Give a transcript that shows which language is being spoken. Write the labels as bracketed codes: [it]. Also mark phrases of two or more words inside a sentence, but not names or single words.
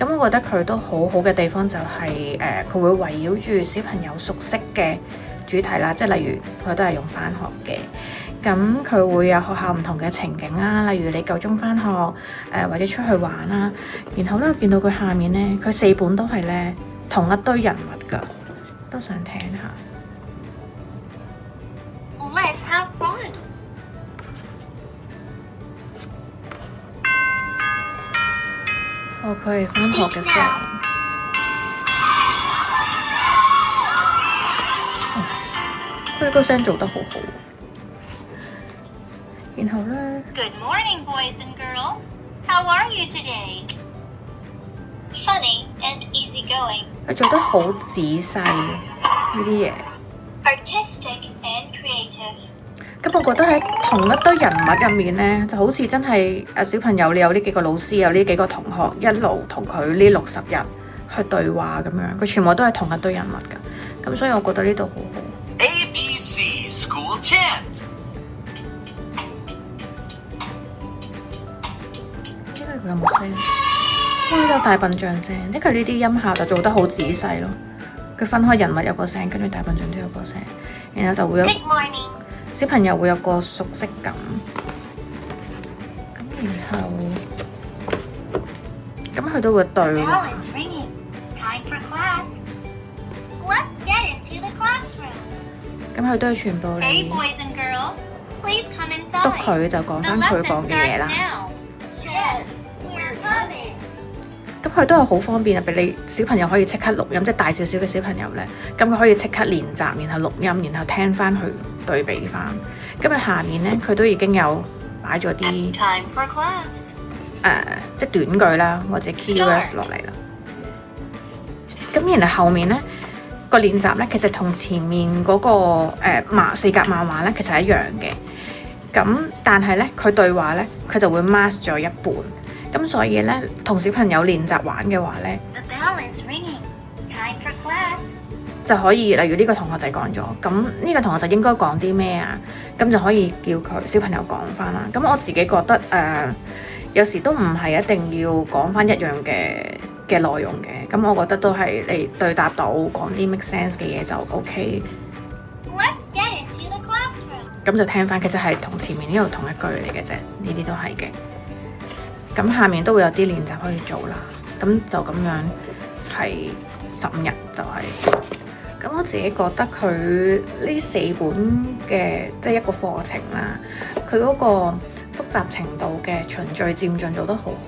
[yue] 咁我覺得佢都好好嘅地方就係佢會圍繞住小朋友熟悉嘅主題啦，即係例如佢都係用返學嘅。咁佢會有學校唔同嘅情景啦，例如你夠鐘返學，或者出去玩啦。然後咧，我見到佢下面咧，佢4本都係咧同一堆人物㗎，都想聽下。 [en] Let's have fun. [yue] 哦，佢係返學嘅時候，佢個聲做得好好。然後咧 [en] Good morning, boys and girls. How are you today? Funny and easygoing, [yue] 佢做得好仔細呢啲嘢。 [en] artistic and creative. [yue] 咁我覺得喺同一堆人物入面咧，就好似真係小朋友，你有呢幾個老師，有呢幾個同學，一路同佢呢60日去對話咁樣，佢全部都係同一堆人物㗎。咁所以我覺得呢度好好。 [en] ABC School Chant. [yue] 因為佢有冇聲？哇！呢個大笨象聲，即係佢呢啲音效就做得好仔細咯。佢分開人物有個聲，跟住大笨象都有個聲，然後就會有 [en] Good morning. [yue] 小朋友會有個熟悉感。咁佢都會對 [en] Bell [yue] 話。 [en] is ringing. Time for class. Let's get into the classroom. [yue] 咁佢都係全部 [en] Hey, [yue] 你 [en] boys and girls. Please come [yue] 督 [en] inside. [yue] 佢就講 [en] The [yue] 翻佢 [en] lesson [yue] 講嘅嘢 [en] starts [yue] 啦。 [en] now. Yes, we're coming. [yue] 咁佢都係好方便啊，俾你小朋友可以即刻錄音，即係大少少嘅小朋友咧，咁佢可以即刻練習，然後錄音，然後聽翻去對比翻。咁佢下面咧，佢都已經有擺咗啲 [en] Time for class. [yue] 即係短句啦，或者 keywords 落嚟啦。咁然後後面咧個練習咧，其實同前面嗰個4格漫畫咧，其實係一樣嘅。咁但係咧，佢對話咧，佢就會 mask 咗一半。咁所以咧，同小朋友練習玩嘅話咧， [en] The bell is ringing. Time for class. [yue] 就可以，例如呢個同學就講咗，咁呢個同學就應該講啲咩啊？咁就可以叫佢小朋友講翻啦。咁我自己覺得有時都唔係一定要講翻一樣嘅內容嘅。咁我覺得都係你對答到講啲 [en] make sense [yue] 嘅嘢就 OK。 [en] Let's get into the classroom. [yue] 咁就聽翻，其實係同前面呢度同一句嚟嘅啫，呢啲都係嘅。咁下面都會有啲練習可以做啦。咁就咁樣係15日就係。咁我自己覺得佢呢4本嘅即係一個課程啦，佢嗰個複雜程度嘅循序漸進做得好好。